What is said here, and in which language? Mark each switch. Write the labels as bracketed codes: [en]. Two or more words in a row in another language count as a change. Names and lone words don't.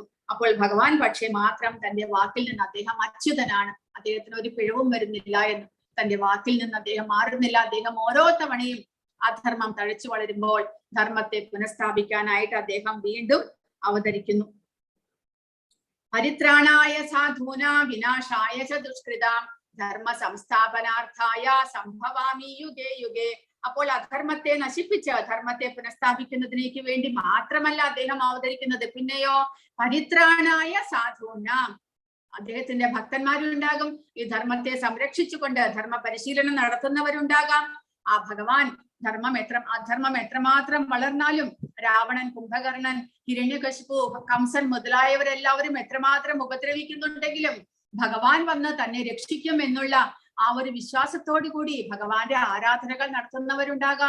[ml] അപ്പോൾ ഭഗവാൻ പക്ഷെ മാത്രം തന്റെ വാക്കിൽ നിന്ന്, അദ്ദേഹം അച്യുതനാണ്, അദ്ദേഹത്തിന് ഒരു പിഴവും വരുന്നില്ല എന്ന്, തന്റെ വാക്കിൽ നിന്ന് അദ്ദേഹം മാറുന്നില്ല. അദ്ദേഹം ഓരോ തവണയും അധർമ്മം തഴച്ചു വളരുമ്പോൾ ധർമ്മത്തെ പുനഃസ്ഥാപിക്കാനായിട്ട് അദ്ദേഹം വീണ്ടും അവതരിക്കുന്നു. [sa] പരിത്രാണായ സാധൂനാ വിനാശായ ച ദുഷ്കൃതാം ധർമ്മ സംസ്ഥാപനാർത്ഥായ സംഭവാമി യുഗേ യുഗേ. [ml] അപ്പോൾ അധർമ്മത്തെ നശിപ്പിച്ച് ധർമ്മത്തെ പുനഃസ്ഥാപിക്കുന്നതിനേക്ക് വേണ്ടി മാത്രമല്ല അദ്ദേഹം അവതരിക്കുന്നത്, പിന്നെയോ [sa] പരിത്രാണായ സാധൂനാം, [ml] അദ്ദേഹത്തിന്റെ ഭക്തന്മാരുണ്ടാകും, ഈ ധർമ്മത്തെ സംരക്ഷിച്ചുകൊണ്ട് ധർമ്മ പരിശീലനം നടത്തുന്നവരുണ്ടാകാം. ആ ഭഗവാൻ അധർമ്മം എത്രമാത്രം വളർന്നാലും, രാവണൻ, കുംഭകർണൻ, ഹിരണ്യകശിപു, കംസൻ മുതലായവരെല്ലാവരും എത്രമാത്രം ഉപദ്രവിക്കുന്നുണ്ടെങ്കിലും ഭഗവാൻ വന്ന് തന്നെ രക്ഷിക്കും എന്നുള്ള ആ ഒരു വിശ്വാസത്തോടു കൂടി ഭഗവാന്റെ ആരാധനകൾ നടത്തുന്നവരുണ്ടാകാം.